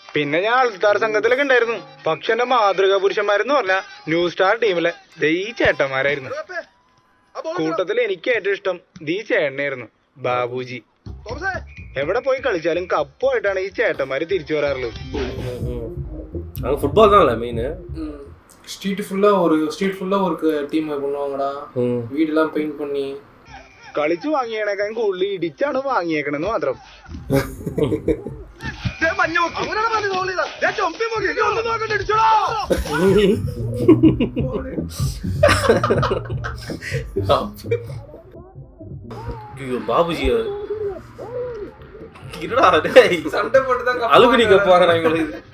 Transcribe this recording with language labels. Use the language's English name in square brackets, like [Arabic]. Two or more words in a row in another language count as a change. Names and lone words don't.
[Malayalam] പിന്നെ ഞാൻ ആൾത്താർ സംഘത്തിലൊക്കെ ഉണ്ടായിരുന്നു. പക്ഷെ എന്റെ മാതൃകാ പുരുഷന്മാരെന്ന് പറഞ്ഞ ന്യൂ സ്റ്റാർ ടീമിലെ ഈ ചേട്ടന്മാരായിരുന്നു. കൂട്ടത്തിൽ എനിക്ക് ഏറ്റവും ഇഷ്ടം ഈ ചേട്ടനായിരുന്നു, ബാബുജി. എവിടെ പോയി കളിച്ചാലും കപ്പുമായിട്ടാണ് ഈ ചേട്ടന്മാര് തിരിച്ചു വരാറുള്ളത്. [Tamil] ஃபுட்பால் தான்ல மெயின். ஸ்ட்ரீட் ஃபுல்லா ஒரு டீம் பண்ணுவாங்கடா. வீடெல்லாம் பெயிண்ட் பண்ணி [Malayalam] കളിച്ചു വാങ്ങിയേക്കാൻ കൂടുതൽ ഇടിച്ചാണ് വാങ്ങിയേക്കണെന്ന് മാത്രം. [Tamil] பாபுஜி சண்டை போட்டுதான் அலுமினி கப் வாங்குறாங்க.